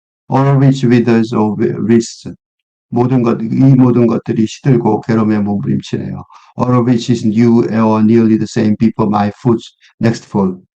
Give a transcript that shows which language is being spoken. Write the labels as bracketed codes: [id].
[en] All which withers or risks. [ko] 이 모든 것들이 시들고 괴로움에 몸부림치네요. [en] All of which is new or nearly the same before my foot's next fall.